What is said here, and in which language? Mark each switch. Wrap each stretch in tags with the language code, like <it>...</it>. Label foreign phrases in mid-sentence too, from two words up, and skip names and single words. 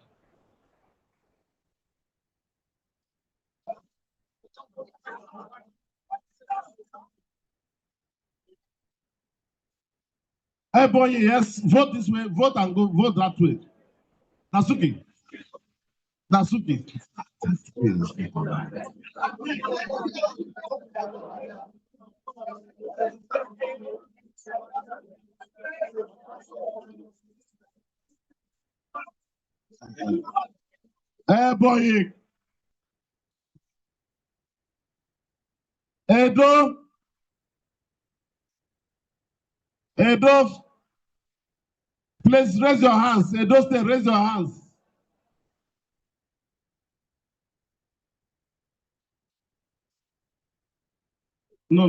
<en>Ebonyi, yes, vote this way, vote and go, vote that way. Nasuki. Nasuki. Ebonyi. Edo. Edo. Please raise your hands. Edo State, raise your hands. No.</en>